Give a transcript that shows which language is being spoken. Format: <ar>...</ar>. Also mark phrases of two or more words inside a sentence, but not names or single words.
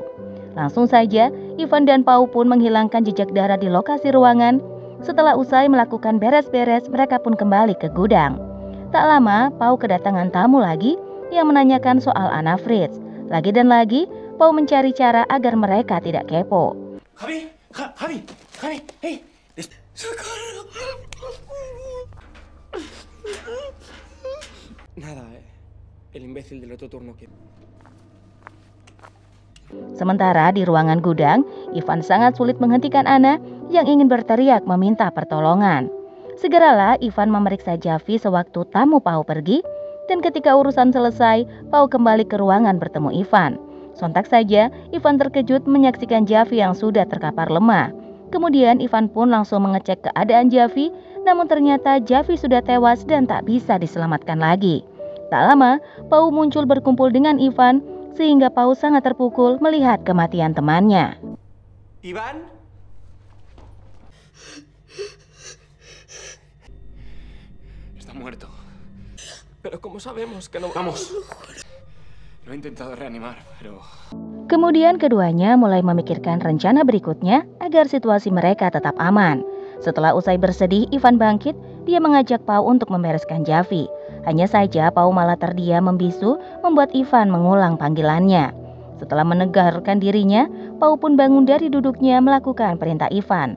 <id>Langsung saja, Ivan dan Pau pun menghilangkan jejak darah di lokasi ruangan. Setelah usai melakukan beres-beres, mereka pun kembali ke gudang. Tak lama, Pau kedatangan tamu lagi yang menanyakan soal Anna Fritz. Lagi dan lagi, Pau mencari cara agar mereka tidak kepo.</id> <es>Javi, hey, Nada, el imbécil del otro turno que...</es> <id>Sementara di ruangan gudang, Ivan sangat sulit menghentikan Anna yang ingin berteriak meminta pertolongan. Segeralah Ivan memeriksa Javi sewaktu tamu Pau pergi, dan ketika urusan selesai, Pau kembali ke ruangan bertemu Ivan. Sontak saja, Ivan terkejut menyaksikan Javi yang sudah terkapar lemah. Kemudian Ivan pun langsung mengecek keadaan Javi, namun ternyata Javi sudah tewas dan tak bisa diselamatkan lagi. Tak lama, Pau muncul berkumpul dengan Ivan, sehingga Pau sangat terpukul melihat kematian temannya.</id> <es>Ivan? Está muerto. Pero ¿cómo sabemos que no... Vamos. Lo he intentado reanimar, pero...</es> <id>Kemudian keduanya mulai memikirkan rencana berikutnya agar situasi mereka tetap aman. Setelah usai bersedih, Ivan bangkit. Dia mengajak Pau untuk membereskan Javi. Hanya saja Pau malah terdiam membisu, membuat Ivan mengulang panggilannya. Setelah menegarkan dirinya, Pau pun bangun dari duduknya melakukan perintah Ivan.</id>